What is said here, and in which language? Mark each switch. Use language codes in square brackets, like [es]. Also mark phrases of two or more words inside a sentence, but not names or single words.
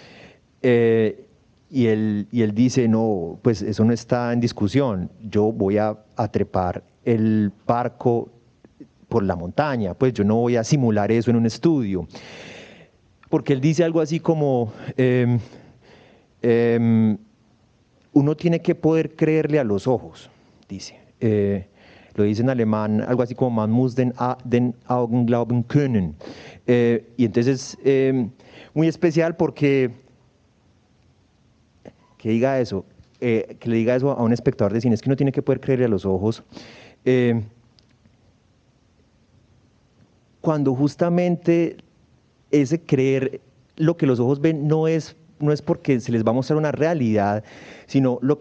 [es] y él dice, no, pues eso no está en discusión, yo voy a trepar el barco por la montaña, pues yo no voy a simular eso en un estudio. Porque él dice algo así como, uno tiene que poder creerle a los ojos, dice. Lo dice en alemán, algo así como [de] man muss den Augen glauben können. [es] Y entonces, muy especial porque que diga eso, que le diga eso a un espectador de cine, es que uno tiene que poder creerle a los ojos. Cuando justamente ese creer lo que los ojos ven no es porque se les va a mostrar una realidad, sino lo que